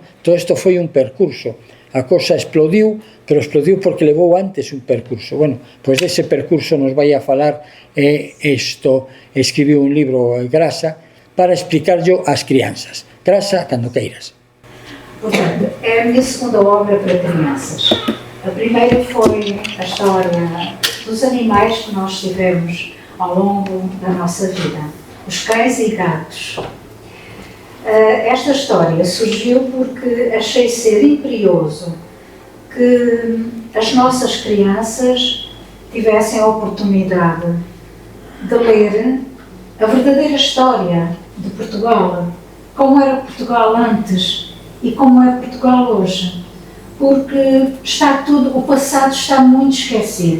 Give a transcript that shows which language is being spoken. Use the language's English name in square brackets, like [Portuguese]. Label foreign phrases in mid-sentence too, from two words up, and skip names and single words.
[Galician] Todo isto foi un percurso. A cosa explodiu, pero explodiu porque levou antes un percurso. Bueno, pois dese percurso nos vai a falar escribiu un libro Grasa para explicarllo ás crianzas. Grasa, cando queiras. [Portuguese] Portanto, é a minha segunda obra para crianças. A primeira foi a história dos animais que nós tivemos ao longo da nossa vida, os cães e gatos. Esta história surgiu porque achei ser imperioso que as nossas crianças tivessem a oportunidade de ler a verdadeira história de Portugal, como era Portugal antes e como é Portugal hoje, porque o passado está muito esquecido.